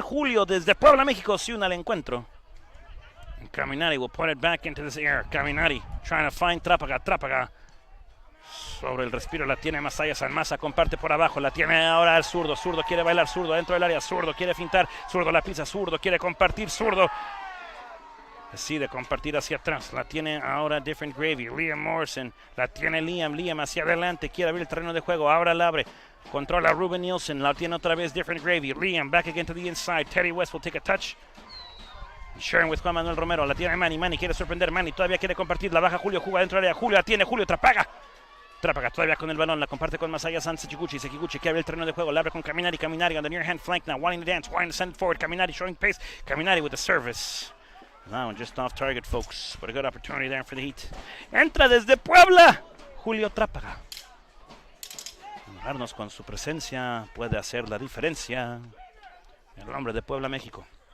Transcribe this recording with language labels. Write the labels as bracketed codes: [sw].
[es] Julio desde Puebla, México se une al encuentro. [en] And Caminati will put it back into this air. Caminati trying to find Trápaga. [es] Trápaga sobre el respiro la tiene Masaya San Massa, comparte por abajo, la tiene ahora el zurdo. Zurdo quiere bailar, zurdo dentro del área, zurdo quiere fintar, zurdo la pisa, zurdo quiere compartir, zurdo decide compartir hacia atrás, la tiene ahora Different Gravy. Liam Morrison, la tiene Liam hacia adelante, quiere abrir el terreno de juego, ahora la abre, controla Ruben Nielsen, la tiene otra vez Different Gravy. [en] Liam back again to the inside, Teddy West will take a touch. Sharing with Juan Manuel Romero, [es] la tiene Manny quiere sorprender, Manny todavía quiere compartir, la baja Julio, juega dentro del área, Julio la tiene, Julio Trápaga todavía con el balón, la comparte con Masaya San Sekiguchi que abre el terreno de juego, la abre con Caminari [en] on the near hand flank now, wanting to dance, wanting to send it forward, Caminari showing pace, Caminari with the service. Now just off target, folks, but a good opportunity there for the Heat. [es] Entra desde Puebla, Julio Trápaga. Honrarnos con su presencia puede hacer la diferencia. El hombre de Puebla, México.